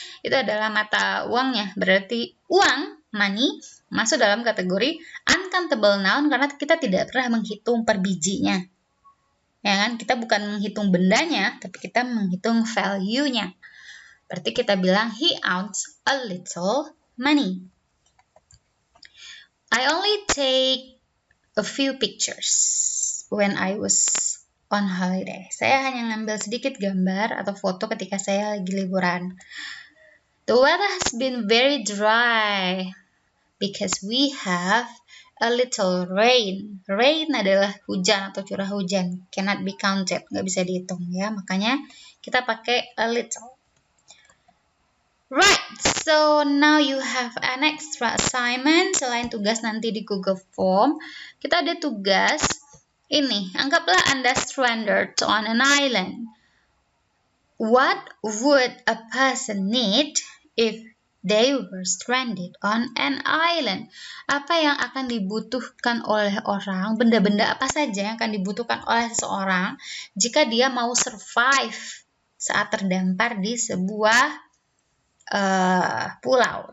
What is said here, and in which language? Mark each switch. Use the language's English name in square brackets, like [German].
[Indonesian] Itu adalah mata uangnya. Berarti uang, money, masuk dalam kategori uncountable noun karena kita tidak pernah menghitung per bijinya. Ya kan? Kita bukan menghitung bendanya, tapi kita menghitung value-nya. Berarti kita bilang [English] he owns a little money. I only take a few pictures when I was on holiday. [Indonesian] Saya hanya ngambil sedikit gambar atau foto ketika saya lagi liburan. [English] The weather has been very dry because we have a little rain. [Indonesian] Rain adalah hujan atau curah hujan, [English] cannot be counted, [Indonesian] nggak bisa dihitung ya. Makanya kita pakai a little. [English] Right, so now you have an extra assignment. [Indonesian] Selain tugas nanti di Google Form, kita ada tugas ini. Anggaplah Anda [English] stranded on an island. What would a person need if they were stranded on an island? [Indonesian] Apa yang akan dibutuhkan oleh orang, benda-benda apa saja yang akan dibutuhkan oleh seseorang jika dia mau survive saat terdampar di sebuah pulau.